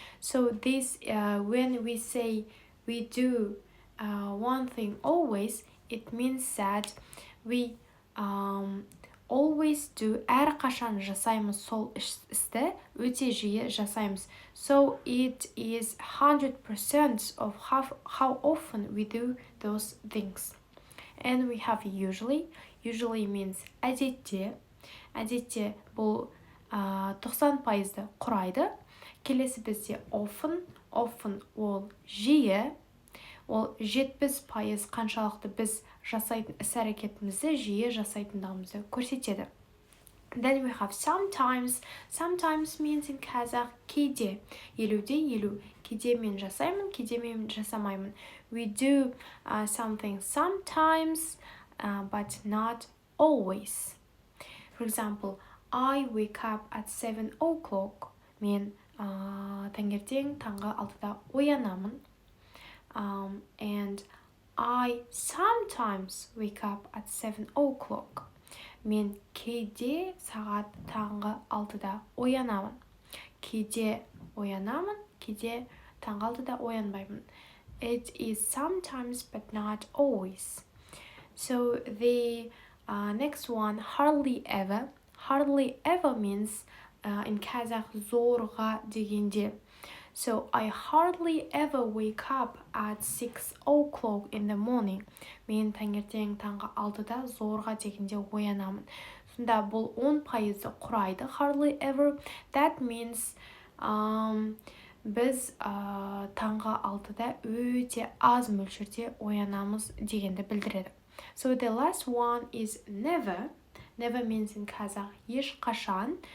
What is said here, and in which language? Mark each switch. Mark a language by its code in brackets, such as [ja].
[en] So this, when we say we do one thing always, it means that we always do, [kk] әрқашан жасаймыз сол істі, өте жиі жасаймыз. [en] So it is 100% of how often we do those things. And we have usually. Usually means әдетте. [kk] Әдетте бұл 90%-ды құрайды. Келесі бізде often. Often ол жиі. Ол 70% қаншалықты біз жасайтын іс-әрекетімізді жиі жасайтындығымызды көрсетеді. [en] Then we have sometimes. Sometimes means in Kazakh кейде. [kk] Елуде елу. Кейде мен жасаймын, кейде мен жасамаймын. [en] We do something sometimes, but not always. For example, I wake up at 7 o'clock. [kk] Мен таңертең таңғы 6-да оянамын. [en] And I sometimes wake up at 7 o'clock. [kk] Мен кейде сағат таңғы 6-да оянамын. Кейде оянамын, кейде таңғы 6-да оянбаймын. [en] It is sometimes but not always. So the next one, hardly ever. Hardly ever means in Kazakh зорға дегенде. So I hardly ever wake up at 6 o'clock in the morning. [kk] Мен таңертең таңғы 6-да зорға дегенде оянамын. Сонда бұл 10%-ды құрайды. [en] Hardly ever. That means [kk] біз таңғы 6-да өте аз мөлшерде оянамыз дегенді білдіреді. [en] So the last one is never. Never means in Kazakh ешқашан.